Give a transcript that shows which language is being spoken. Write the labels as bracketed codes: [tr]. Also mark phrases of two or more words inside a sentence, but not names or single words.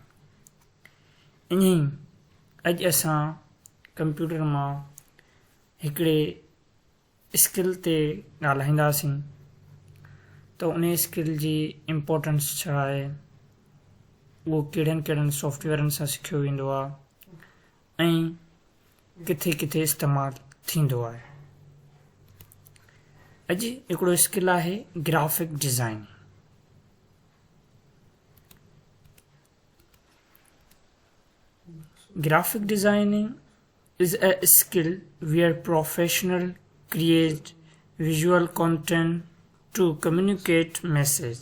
[sd] ईअं अॼु असां कंप्यूटर मां हिकिड़े स्किल ते ॻाल्हाईंदासीं त उन स्किल जी इम्पोर्टेंस छा आहे, उहो कहिड़नि कहिड़नि सॉफ्टवेयरनि सां सिखियो वेंदो आहे ऐं किथे किथे इस्तेमालु थींदो आहे। अॼु हिकिड़ो स्किल आहे [en] graphic design. Graphic designing is a skill where professionals create visual content to communicate message.